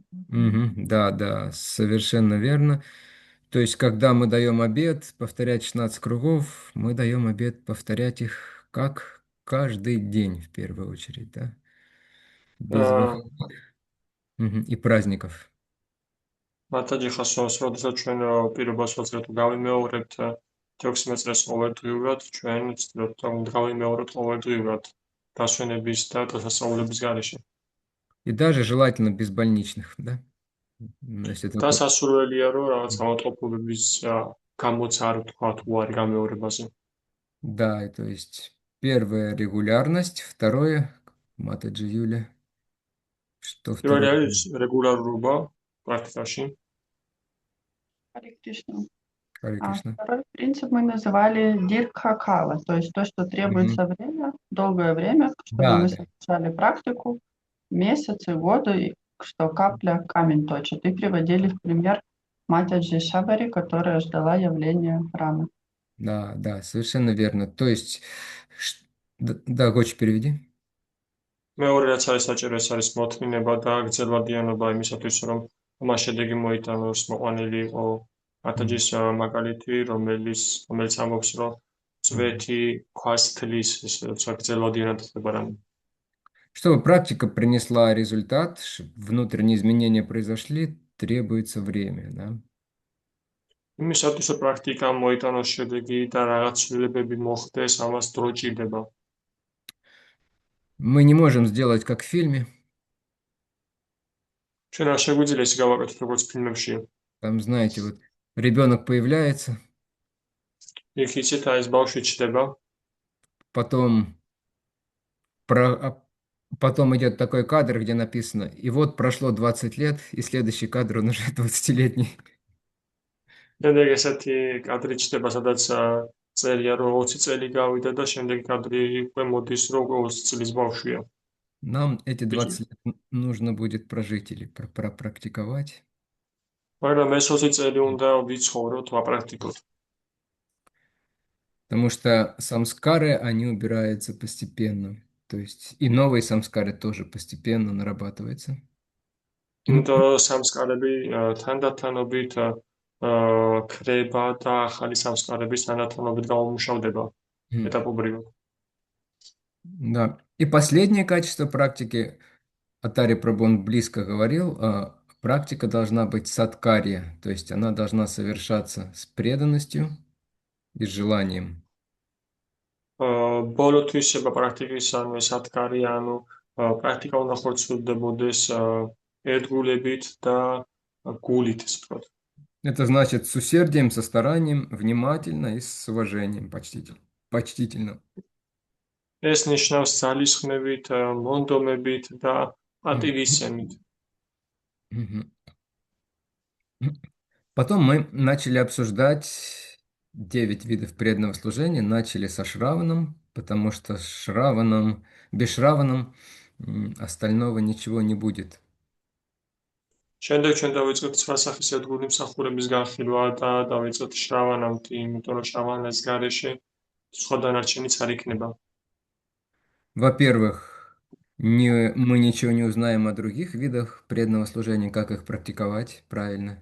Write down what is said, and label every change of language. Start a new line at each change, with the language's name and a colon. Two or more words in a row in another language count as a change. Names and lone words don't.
Russian: да, совершенно верно. То есть, когда мы даем обет повторять 16 кругов, мы даем обет повторять их как каждый день в первую очередь, да, без აა, выходных и праздников.
Georgian: მათაჯი ხასოს, როდესაც ჩვენ პირობას ვაძლევთ გავიმეორებთ 16 წელს ყოველდღიურად, ჩვენ ვცდილობთ რომ გავიმეორებთ ყოველდღიურად დასვენების და დღესასწაულების გარეშე.
Russian: И даже желательно без больничных, да. Если
Georgian: და
Russian: только...
Georgian: სასურველია რომ რაღაც ავადმყოფობების გამოც არ ვთქვათ უარი გამეორებაზე.
Russian: Да, то есть первое регулярность, второе Матаджи Юля, что
Georgian: პირველი
Russian: второе?
Georgian: არის რეგულარობა პრაქტიკაში.
Russian: Харе Кришна. Харе А Кришна. второй принцип мы называли дирхакала, то есть то, что Мгм. требуется время, долгое время, чтобы Да, мы да. совершали практику, месяцы, годы, и что капля камень точит. И приводили в пример Матаджи Шабари, которая ждала явления храма. Да, совершенно верно. То есть, да, Гочи, переведи.
Georgian: მეორე რაც არის საჭირო, ეს არის მოთმინება და გრძელვადიანობა იმისათვის, რომ მას შედეგი მოიტანოს, მოყვანილი იყო Мгм. მათაჯის მაგალითი, რომელიც ამბობს, რომ Мгм. წვეთი ქვას თლის, ესე როცა გრძელვადიანად ხდება რამე.
Russian: Чтобы практика принесла результат, внутренние изменения произошли, требуется время, да?
Georgian: იმისათვის, რომ პრაქტიკა მოიტანოს შედეგი და რაღაც ცვლილებები მოხდეს, ამას დრო ჭირდება.
Russian: Мы не можем сделать как в фильме,
Georgian: ჩვენ არ შეგვიძლია ისე გავაკეთოთ, როგორც ფილმებში.
Russian: там, знаете, вот ребенок появляется,
Georgian: იქ იცით, აი ეს ბავშვი ჩდება,
Russian: потом, потом идет такой кадр, где написано, и вот прошло 20 лет, и следующий кадр, он уже 20-летний.
Georgian: შემდეგ ესეთი კადრი ჩდება, სადაც წერია, რომ 20 წელი გავიდა და შემდეგ კადრი უკვე მოდის, რომ 20 წლის ბავშვია.
Russian: Нам эти
Georgian: ბიჭი.
Russian: 20 лет нужно будет прожить или пропрактиковать.
Georgian: მაგრამ ეს 20 წელი უნდა ვიცხოვროთ, ვაპრაქტიკოთ.
Russian: Потому что самскары, они убираются постепенно. То есть и новые самскары тоже постепенно нарабатываются.
Georgian: იმიტომ რომ სამსკარები თანდათანობით ქრება და ახალი სამსკარების თანდათანობით გამომუშავდება Мгм. ეტაპობრივად.
Russian: Да. И последнее качество практики, Атари Прабон близко говорил, практика должна быть садкария, то есть она должна совершаться с преданностью и с желанием.
Georgian: ბოლო თვისება პრაქტიკის ანუ ეს ათკარი, ანუ პრაქტიკა უნდა ხორციელდებოდეს ერთგულებით და გულით, ასე ვთქვათ.
Russian: Это значит с усердием, со старанием, внимательно и с уважением, почтительно.
Georgian: ეს ნიშნავს ძალისხმევით, მონდომებით და პატივისცემით. Мгм.
Russian: Потом мы начали обсуждать 9 видов преданного служения. Начали со Шраваном, потому что без Шраваном остального ничего не будет.
Georgian: შემდეგ ჩვენ დავიწყეთ ცხრა სახის ერთგული მსახურების განხილვა და დავიწყეთ შრავანამთ, იმიტომ რომ შრავანას გარეშე სხვა დანარჩენიც არ იქნება.
Russian: Во-первых, мы ничего не узнаем о других видах преданного служения, как их практиковать правильно.